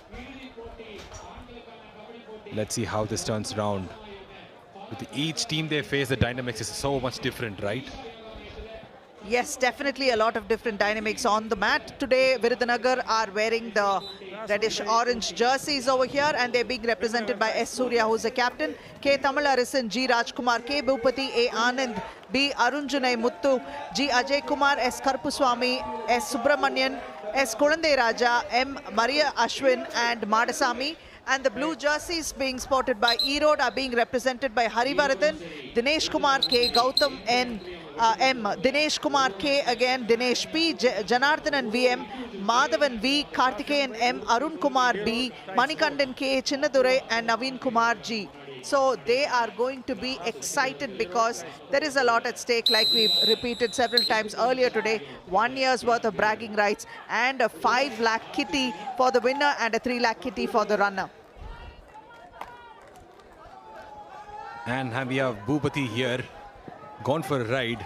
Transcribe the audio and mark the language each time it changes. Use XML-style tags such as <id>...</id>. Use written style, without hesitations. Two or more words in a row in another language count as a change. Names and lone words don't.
<en>Let's see how this turns around. With each team they face, the dynamics is so much different, right? Yes, definitely a lot of different dynamics on the mat. Today, Virudhunagar are wearing the reddish-orange jerseys over here, and they're being represented by S. Surya, who's the captain, K. Tamilarasan, G. Rajkumar, K. Bhupati, A. Anand, B. Arunjunai Muttu, G. Ajay Kumar, S. Karpuswamy, S. Subramanian, S. Kulandai Raja, M. Maria Ashwin, and Madasamy. And the blue jerseys being sported by Erode are being represented by Harivaradhan, Dinesh Kumar K, Gautam N, M, Dinesh Kumar K again, Dinesh P, Janardhanan VM, Madhavan V, Karthikeyan M, Arun Kumar B, Manikandan K, Chinnadurai, and Naveen Kumar G. So they are going to be excited because there is a lot at stake, like we've repeated several times earlier today. 1 year's worth of bragging rights and a 5 lakh kitty for the winner and a 3 lakh kitty for the runner. And we have Bhupati here, gone for a ride.</en>